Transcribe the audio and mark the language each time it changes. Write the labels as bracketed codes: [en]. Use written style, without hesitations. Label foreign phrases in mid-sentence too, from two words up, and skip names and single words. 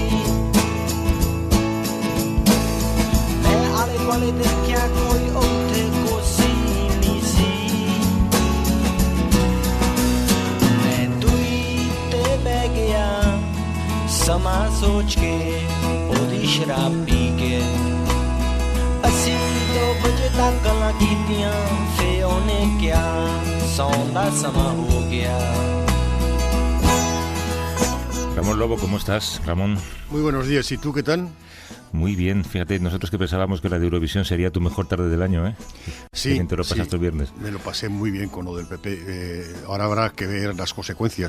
[pa] ਮੈਂ ਆਲੇ ਦੁਆਲੇ ਦੇਖਿਆ ਕੋਈ ਉੱਥੇ ਕੋਸੀ ਨਹੀਂ ਸੀ ਸਮਾਂ ਸੋਚ ਕੇ ਉਹਦੀ ਸ਼ਰਾਬ ਪੀ ਕੇ ਅਸੀਂ 2 ਵਜੇ ਤੱਕ ਗੱਲਾਂ ਕੀਤੀਆਂ ਫੇ ਉਹਨੇ ਕਿਹਾ ਸੌਣ ਦਾ ਸਮਾਂ ਹੋ ਗਿਆ [es] Ramón Lobo, ¿cómo estás, Ramón? Muy buenos días, ¿y tú qué tal? Muy bien, fíjate, nosotros que pensábamos que la de Eurovisión sería tu mejor tarde del año, ¿eh? Sí, qué bien te lo pasaste el viernes. Me lo pasé muy bien con lo del PP. Ahora habrá que ver las consecuencias.